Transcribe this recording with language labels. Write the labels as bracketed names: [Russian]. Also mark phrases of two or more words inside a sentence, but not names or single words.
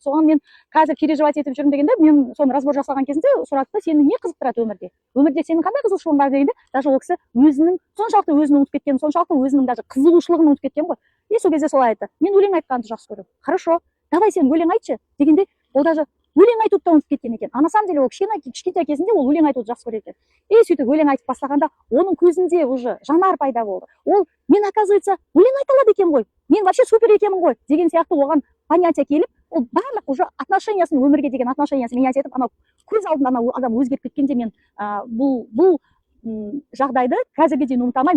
[Kazakh] Соған мен қазір переживать етіп жүрмін дегенде, мен соны разбор жасаған кезінде сұрады да, сені не қызықтырады өмірде? Өмірде сенің қандай қызығушылығың бар дегенде, даже ол кісі өзінің соншалықты өзін ұмытып кеткен, соншалықты өзінің даже қызығушылығын ұмытып кеткен ғой. И сол кезде солай айтты. Мен өлең айтқанды жақсы көремін. [Russian] Хорошо, давай [Kazakh] сен өлең айтшы дегенде, ол даже өлең айтуды да ұмытып кеткен екен. [Russian] А на самом деле [Kazakh] ол кішкентай кезінде ол өлең айтуды жақсы көреді. И сөйтіп өлең айтып бастағанда оның көзінде уже жанар пайда болды. Ол мен, оказывается, өлең айта алады екен ғой, мен [Russian] вообще супер [Kazakh] екенмін ғой деген сияқты оған понятие келіп, ол барлық уже отношениясын, өмірге деген отношениясын менять етіп, анау көз алдында анау адам өзгеріп кеткенде мен бұл жағдайды қазірге дейін ұмыта алмаймын.